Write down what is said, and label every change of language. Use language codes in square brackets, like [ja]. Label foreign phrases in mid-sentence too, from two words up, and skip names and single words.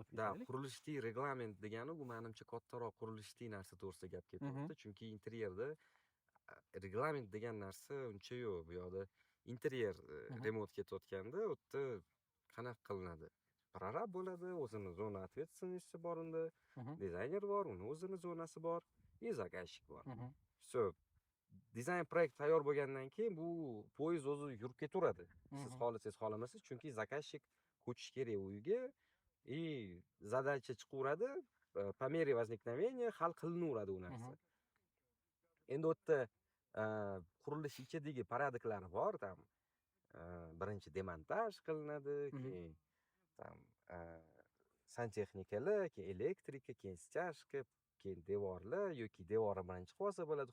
[uz] Da, qurilishli reglament degani bu menimcha kattaroq qurilishli narsa to'g'risida gap ketyapti. Chunki interyerda reglament degan narsa uncha yo'q. Bu yoqda interyer remont ketayotganda u yerda qanaqa qilinadi? Prorab bo'ladi, o'zini [ru] zona ответственности [uz] bor unda, dizayner bor, uni o'zini zonasi bor, [ru] и заказчик [uz] bor. Все. Dizayn proyekt tayyor bo'lgandan keyin bu poyezd o'zi yurib ketaveradi. Siz xohlasangiz xohlamasangiz, chunki заказчик ko'chish kerak uyga [ru] и задача [uz] chiqaveradi, [ru] по мере возникновения [uz] hal qilinaveradi u narsa. Endi u yerda qurilish ichidagi paradoklari bor, tam birinchi demontaj qilinadi, keyin tam santexnikalar, keyin elektrika, keyin stяжка, keyin devorlar yoki devorni birinchi qilsa bo'ladi.